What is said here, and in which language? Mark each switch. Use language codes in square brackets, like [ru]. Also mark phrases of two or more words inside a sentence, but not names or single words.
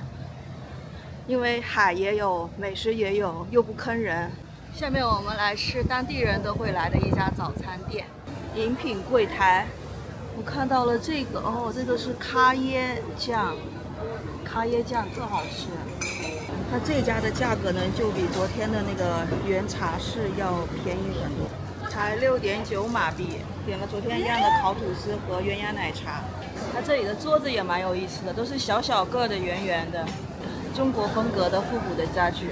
[zh] 因為海也有，美食也有，又不坑人。下面我們來吃當地人都會來的一家早餐店。飲品櫃檯，我看到了這個哦，這個是咖椰醬，咖椰醬特好吃。它這家的價格呢，就比昨天的那個原茶室要便宜很多，才6.9馬幣。點了昨天一樣的烤吐司和鴛鴦奶茶。它這裡的桌子也蠻有意思的，都是小小個的、圓圓的，中國風格的復古的家具。